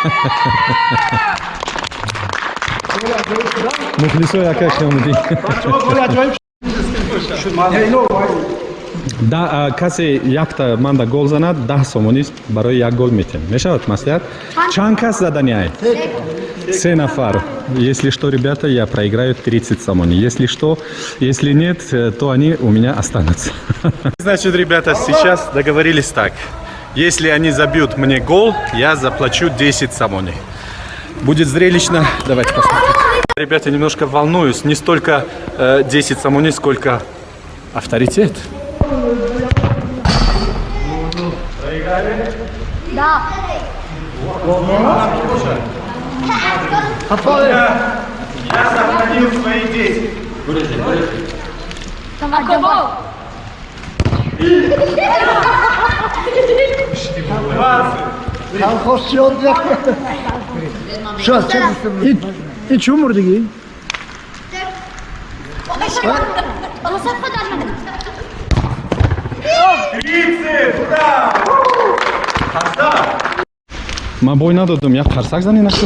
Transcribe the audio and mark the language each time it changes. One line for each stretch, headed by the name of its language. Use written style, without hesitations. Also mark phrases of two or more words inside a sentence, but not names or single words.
Tajik: мухлисои акои қиёмиддин. да касе якта манда гол занад 10 сомонӣ барои як гол метем. Мешавад маслиҳат? Чанд кас заданяй? 3 нафар.
Russian: Если что, ребята, я проиграю 30 сомоней. Если нет, то они у меня останутся. Значит, ребята, сейчас договорились так. Если они забьют мне гол, я заплачу 10 сомоней. Будет зрелищно. Давайте посмотрим. Ребята, немножко волнуюсь. Не столько 10 сомоней, сколько авторитет. Да. Я сохранил свои 10.
Tajik: ин чӣ мурдигӣ? ман бой надодам, як қарсак занӣ накун.